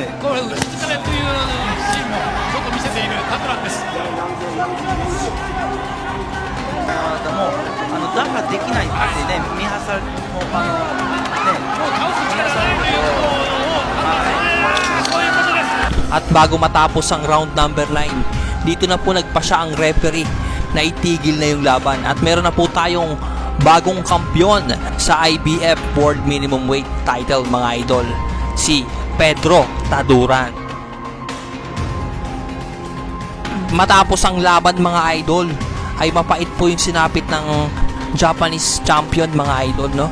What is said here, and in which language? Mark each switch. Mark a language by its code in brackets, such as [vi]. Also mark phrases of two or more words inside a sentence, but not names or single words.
[ja] これ打ち疲れというシーンもちょっと見せているタドランです。もう打破できないってね、見はさもうね、もう倒す力がないということを判断する。そういうことです。 [tl] At bago matapos ang round number 9, dito na po nagpasya ang referee na itigil na yung laban. At meron na po tayong bagong kampyon sa IBF World Minimum Weight title mga idol, si Pedro Taduran. Matapos ang laban mga idol, ay mapait po yung sinapit ng [en] Japanese champion [tl] mga idol, no?